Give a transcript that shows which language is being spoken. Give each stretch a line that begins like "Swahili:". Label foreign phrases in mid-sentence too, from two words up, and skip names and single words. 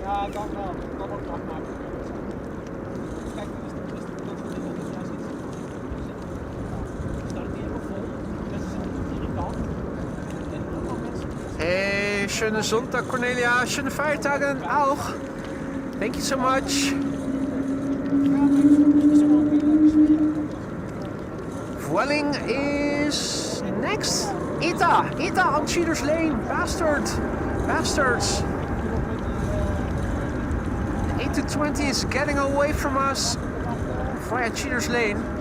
Dutch: dan wel. Dan wordt het afmaken. Kijk, dat is de ja, zit. Staat het helemaal vol. Mensen zijn irritant. En allemaal mensen.
German: Hey, schöne Sonntag, Cornelia. Schöne Feiertage auch.
English: Thank you so much. Vueling is next. Ita on Cheaters Lane. Bastards. The 8-20 is getting away from us via Cheaters Lane.